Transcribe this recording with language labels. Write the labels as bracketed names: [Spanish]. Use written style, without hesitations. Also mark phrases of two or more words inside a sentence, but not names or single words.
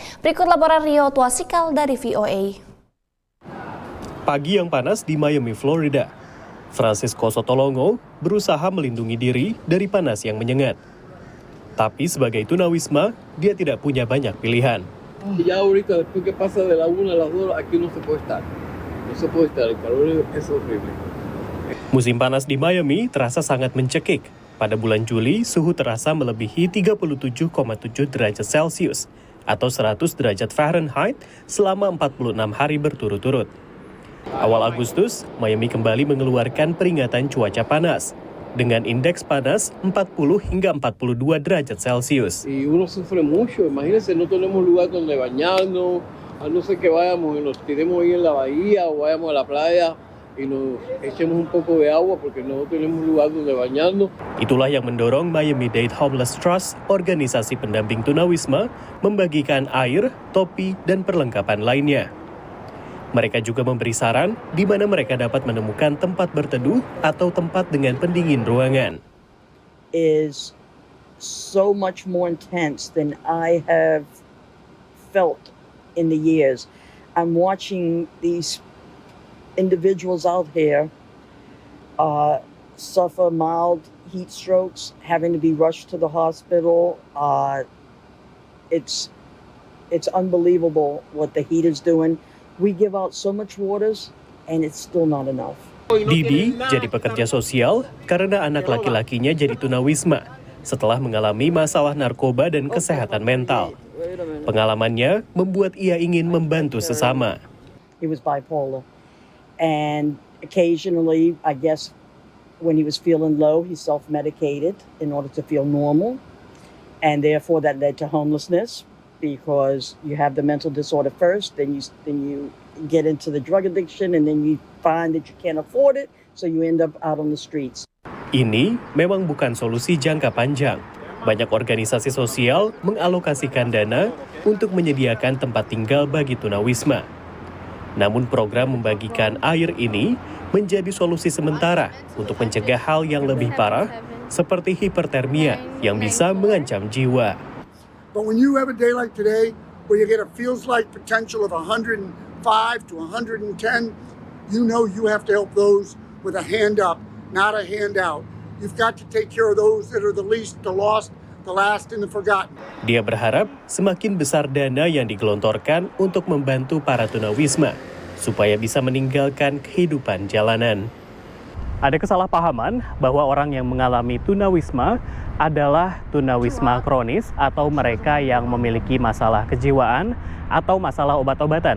[Indonesian] Berikut laporan Rio Tuasikal dari VOA. Pagi yang panas di Miami, Florida. Francisco Sotolongo berusaha melindungi diri dari panas yang menyengat. Tapi sebagai tunawisma, dia tidak punya banyak pilihan. [Spanish] Ya ahorita después que pasa de la 1 a las 2 aquí no se puede estar. No se puede estar, el calor es horrible. [Indonesian] Musim panas di Miami terasa sangat mencekik. Pada bulan Juli, suhu terasa melebihi 37,7 derajat Celcius atau 100 derajat Fahrenheit selama 46 hari berturut-turut. Awal Agustus, Miami kembali mengeluarkan peringatan cuaca panas dengan indeks panas 40 hingga 42 derajat Celcius. [Spanish] Y uno sufre mucho, imagínense, no tenemos lugar donde bañarnos, a no ser que vayamos y nos tiremos ahí en la bahía o vayamos a la playa y nos echemos un poco de agua porque no tenemos lugar donde bañarnos. [Indonesian] Itulah yang mendorong Miami-Dade Homeless Trust, organisasi pendamping tunawisma, membagikan air, topi, dan perlengkapan lainnya. Mereka juga memberi saran di mana mereka dapat menemukan tempat berteduh atau tempat dengan pendingin ruangan. [English] Is so much more intense than I have felt in the years. I'm watching these individuals out here suffer mild heat strokes, having to be rushed to the hospital. It's unbelievable what the heat is doing. We give out so much waters, and it's still not enough. [Indonesian] Didi jadi pekerja sosial karena anak laki-lakinya jadi tunawisma setelah mengalami masalah narkoba dan kesehatan mental. Pengalamannya membuat ia ingin membantu sesama. [English] He was bipolar, and occasionally, I guess, when he was feeling low, he self-medicated in order to feel normal, and therefore that led to homelessness because you have the mental disorder first, then you get into the drug addiction, and then you find that you can't afford it, so you end up out on the streets. [Indonesian] Ini memang bukan solusi jangka panjang. Banyak organisasi sosial mengalokasikan dana untuk menyediakan tempat tinggal bagi tunawisma. Namun program membagikan air ini menjadi solusi sementara untuk mencegah hal yang lebih parah seperti hipertermia yang bisa mengancam jiwa. [English] But when you have a day like today where you get a feels like potential of 105 to 110, you know you have to help those with a hand up, not a handout. You've got to take care of those that are the least, the lost, the last, and the forgotten. [Indonesian] Dia berharap semakin besar dana yang digelontorkan untuk membantu para tunawisma supaya bisa meninggalkan kehidupan jalanan. Ada kesalahpahaman bahwa orang yang mengalami tunawisma adalah tunawisma kronis atau mereka yang memiliki masalah kejiwaan atau masalah obat-obatan.